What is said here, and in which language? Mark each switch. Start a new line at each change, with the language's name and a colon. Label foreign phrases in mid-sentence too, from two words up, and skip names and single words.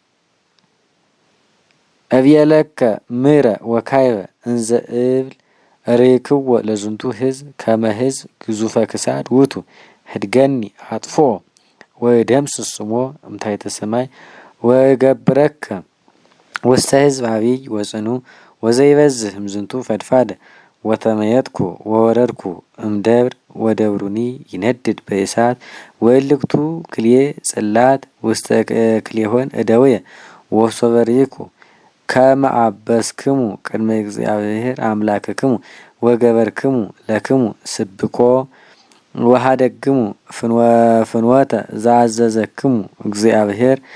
Geez: እብየለከ ምረ ወካይበ እንዘ እብል ርክዎ ለዝንቱ ሕዝብ ከመ ሕዝብ ግዙፈ ክሳድ ውእቱ ህድገኒ አጥፎ ወደምስስ ስሞ እምታሕተ ሰማይ ወገብረከ ውስተ ሕዝብ አብይ ወጽኑ ወዘይበዝሕ እምዝንቱ ፈድፋደ ወተመየጥኩ ወወረድኩ እምደብር ወደብሩኒ ይነድድ በእሳት ወእልክቱ ክልኤ ጽላት ውስተ ክልኤሆን እደውየ ወሶበ ርኢኩ ከመ አበስክሙ ቅድመ እግዚአብሔር አምላክክሙ ወገበርክሙ ለክሙ ስብኮ ወሃደግሙ ፍኖተ ዘአዘዘክሙ እግዚአብሔር